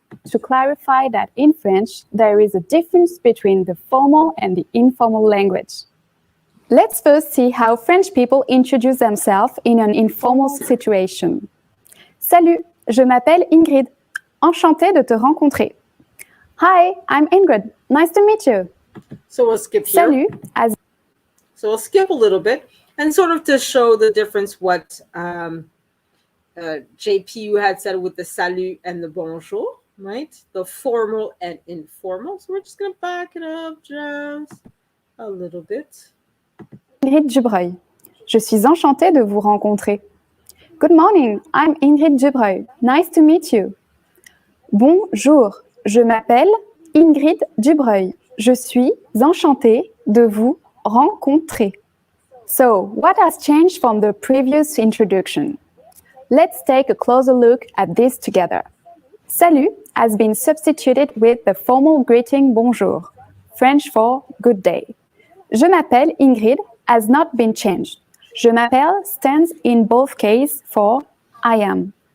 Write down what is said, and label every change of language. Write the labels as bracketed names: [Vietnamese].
[English] To clarify that in French, there is a difference between the formal and the informal language. Let's first see how French people introduce themselves in an informal situation. [French] Salut, je m'appelle Ingrid. Enchantée de te rencontrer. [English] Hi, I'm Ingrid. Nice to meet you. So we'll skip here. [French] Salut. [English] So we'll skip a little bit and sort of to show the difference what JP had said with the salut and the bonjour, right? The formal and informal. So we're just going to back it up just a little bit. Ingrid Dubreuil. [French] Je suis enchantée de vous rencontrer. [English] Good morning, I'm Ingrid Dubreuil. Nice to meet you. [French] Bonjour, je m'appelle Ingrid Dubreuil. Je suis enchantée de vous rencontrer. [English] So, what has changed from the previous introduction? Let's take a closer look at this together. Salut has been substituted with the formal greeting bonjour, French for good day. [French] Je m'appelle Ingrid. [English] has not been changed. Je m'appelle stands in both cases for I am.